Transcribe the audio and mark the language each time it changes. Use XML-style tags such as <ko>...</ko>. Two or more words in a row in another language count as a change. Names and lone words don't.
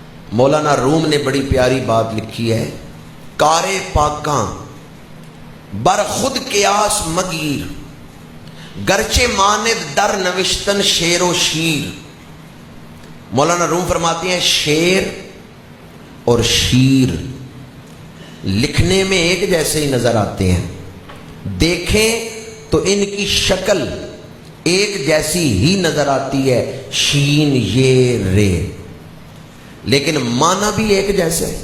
<ur>مولانا روم نے بڑی پیاری بات لکھی ہے،</ur> <fa>کارے پاکاں بر خود قیاس مگیر، گرچہ ماند در نوشتن شیر و شیر۔</fa> <ur>مولانا روم فرماتے ہیں شیر اور شیر لکھنے میں ایک جیسے ہی نظر آتے ہیں، دیکھیں تو ان کی شکل ایک جیسی ہی نظر آتی ہے، شین یہ رے، لیکن معنی بھی ایک جیسے ہے۔</ur>